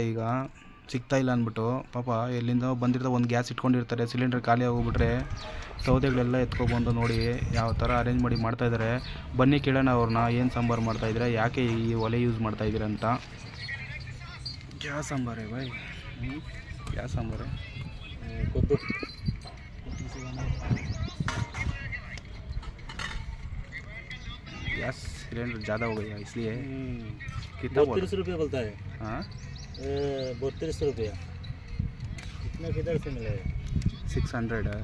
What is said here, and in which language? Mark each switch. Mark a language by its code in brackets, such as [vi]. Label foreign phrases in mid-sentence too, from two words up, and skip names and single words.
[kn] ಈಗ ಸಿಗ್ತಾಯಿಲ್ಲ ಅಂದ್ಬಿಟ್ಟು ಪಾಪ ಎಲ್ಲಿಂದ ಬಂದಿರ್ತಾರೆ, ಒಂದು ಗ್ಯಾಸ್ ಇಟ್ಕೊಂಡಿರ್ತಾರೆ, ಸಿಲಿಂಡರ್ ಖಾಲಿ ಆಗೋಗ್ಬಿಟ್ರೆ ಸೌದೆಗಳೆಲ್ಲ ಎತ್ಕೊಬಂದು ನೋಡಿ ಯಾವ ಥರ ಅರೇಂಜ್ ಮಾಡಿ ಮಾಡ್ತಾಯಿದ್ದಾರೆ. ಬನ್ನಿ ಕೇಳೋಣ ಅವ್ರನ್ನ, ಏನು ಸಾಂಬಾರು ಮಾಡ್ತಾಯಿದ್ರೆ, ಯಾಕೆ ಈ ಒಲೆ ಯೂಸ್ ಮಾಡ್ತಾಯಿದ್ದೀರ ಅಂತ. ಗ್ಯಾಸ್ ಸಾಂಬಾರೇ ಬಾಯ್, ಗ್ಯಾಸ್ ಸಾಂಬಾರೇ ಕೊದ್ದು. [en] gas cylinder [hi] ज़्यादा हो गया इसलिए कितना 32 रुपये बोलता है। हाँ 32 रुपया कितना किधर से मिलेगा? 600 है